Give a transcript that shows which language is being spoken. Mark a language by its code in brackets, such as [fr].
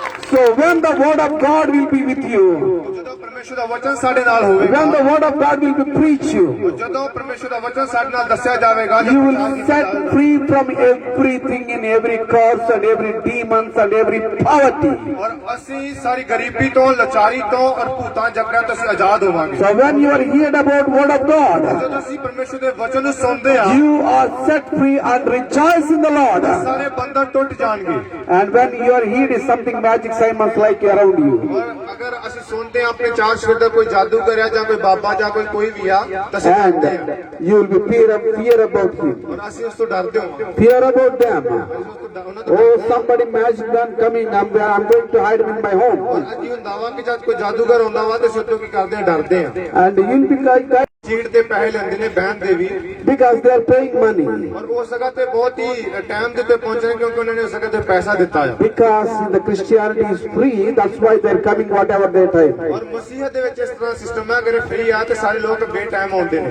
[en] So when the word of God will be with you, [pa] ਜਦੋਂ ਪਰਮੇਸ਼ਵਰ ਦਾ ਵਚਨ ਸਾਡੇ ਨਾਲ ਹੋਵੇਗਾ [en] when the word of God will be preached you, [pa] ਜਦੋਂ ਪਰਮੇਸ਼ਵਰ ਦਾ ਵਚਨ ਸਾਡੇ ਨਾਲ ਦੱਸਿਆ ਜਾਵੇਗਾ [en] you will set free from everything in every curse and every demons and every poverty. [pa] ਔਰ ਅਸੀਂ ਸਾਰੀ ਗਰੀਬੀ ਤੋਂ ਲਾਚਾਰੀ ਤੋਂ ਔਰ ਭੂਤਾਂ ਜਕੜਾਂ ਤੋਂ ਅਸੀਂ ਆਜ਼ਾਦ ਹੋਵਾਂਗੇ। [en] So when you are heard about word of God, [pa] ਜਦੋਂ ਅਸੀਂ ਪਰਮੇਸ਼ਵਰ ਦੇ ਵਚਨ ਨੂੰ ਸੁਣਦੇ ਹਾਂ [en] you are set free and rejoice in the Lord. [pa] ਸਾਰੇ ਬੰਧਨ ਟੁੱਟ ਜਾਣਗੇ। [en] And when you are heard is something magic Simons like around you. [pa] ਔਰ ਅਗਰ ਅਸੀਂ ਸੁਣਦੇ ਹਾਂ ਆਪਣੇ ਚਾਰ ਸ਼ਬਦ ਦਾ ਕੋਈ ਜਾਦੂ ਕਰਿਆ ਜਾਂ ਕੋਈ ਬਾਬਾ ਜਾਂ ਕੋਈ ਵੀ ਆ ਤਾਂ ਅਸੀਂ [en] And [pa] ਡਰਦੇ ਹਾਂ [en] you will be fear about him. [pa] ਔਰ ਅਸੀਂ ਉਸ ਤੋਂ ਡਰਦੇ ਹਾਂ। [en] Fear about them. [pa] ਉਹਨਾਂ ਤੋਂ [en] Oh, somebody magic man coming. I'm going to hide him in my home. [pa] ਅਸੀਂ ਹੁੰਦਾ ਵਾ ਕਿ ਜਦ ਕੋਈ ਜਾਦੂਗਰ ਆਉਂਦਾ ਵਾ ਤੇ ਸਿੱਧੂ ਕੀ ਕਰਦੇ ਆ ਡਰਦੇ ਆ। [en] And you'll be like that [pa] ਚੀੜ ਦੇ ਪੈਸੇ ਲੈਂਦੇ ਨੇ ਬਹਿਣ ਦੇ ਵੀ [en] because they are paying money. [pa] ਔਰ ਉਸ ਜਗ੍ਹਾ ਤੇ ਬਹੁਤ ਹੀ ਟਾਈਮ ਦੇ ਉੱਤੇ ਪਹੁੰਚਣੇ ਕਿਉਂਕਿ ਉਹਨਾਂ ਨੇ ਉਸ ਜਗ੍ਹਾ ਤੇ ਪੈਸਾ ਦਿੱਤਾ ਆ। [en] Because the Christianity is free, that's why they are coming whatever their time. [pa] ਔਰ ਮਸੀਹਤ ਦੇ ਵਿੱਚ ਇਸ ਤਰ੍ਹਾਂ ਸਿਸਟਮ ਹੈ ਅਗਰ ਫ੍ਰੀ ਆ ਤੇ ਸਾਰੇ ਲੋਕ ਬੇ ਟਾਈਮ ਆਉਂਦੇ ਨੇ।